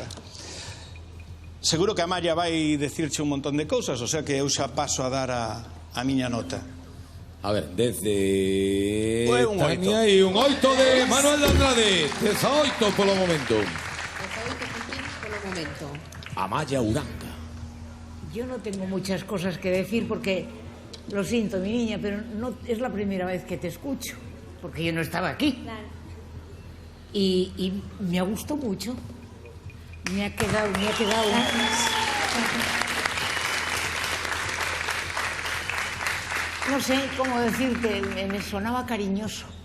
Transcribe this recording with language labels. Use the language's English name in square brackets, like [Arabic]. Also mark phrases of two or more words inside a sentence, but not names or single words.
[Galician] Seguro que a Malla vai decirche un montón de cousas, [Spanish] o sea [Galician] que eu xa paso a dar a miña nota. A ver, desde un Tania e un 8 de Manuel de Andrade. 18 polo momento. 18 puntos polo momento. Amaya Uranga. [Spanish] Yo no tengo muchas cosas que decir porque, lo siento, mi niña, pero no es la primera vez que te escucho, porque yo no estaba aquí. Claro. Y me ha gustado mucho. Me ha quedado. No sé cómo decirte, me sonaba cariñoso.